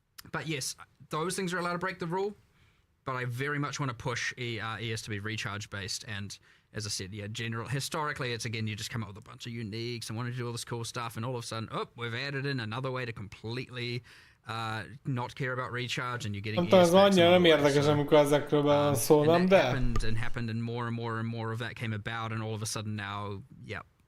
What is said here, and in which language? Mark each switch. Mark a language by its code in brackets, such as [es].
[en] But yes, those things are allowed to break the rule. But I very much want to push ES to be recharge based. And as I said, yeah, historically, it's again, you just come up with a bunch of uniques and want to do all this cool stuff. And all of a sudden, we've added in another way to completely not care about recharge, and you're getting. [hu] Ez annyira nem érdekes, amikor ezekről van szó, nem, de? [en] Happened, and more of that came about, and all of a sudden now, yep.